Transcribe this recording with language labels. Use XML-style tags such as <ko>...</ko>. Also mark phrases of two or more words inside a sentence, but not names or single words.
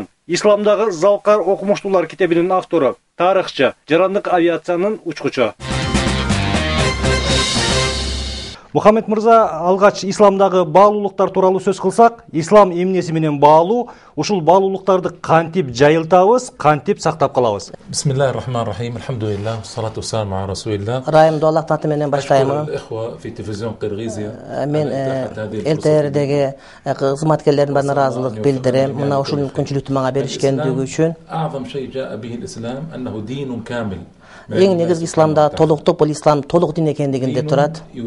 <ky>Исламдагы залкар окумуштуулар китебинин автору, тарыхчы, жарандык авиациянын учкучу. Мухаммед мырза, алгач исламдагы баалуулуктар тууралуу сөз кылсак, ислам эмнеси менен баалуу, ушул баалуулуктарды кантип жайылтабыз, кантип сактап калабыз?</ky> <ar>بسم الله الرحمن الرحيم. الحمد لله، الصلاة والسلام على رسول الله.</ar> <ky>Райымды Аллах аты менен баштайм. Мен ЛТРдеги кызматкерлердин баарына ыраазылык билдирем. Мына ушул мүмкүнчүлүктү мага беришкендиги үчүн. Эң негизги исламда толуктук бул ислам толук дин экендигинде турат.</ky>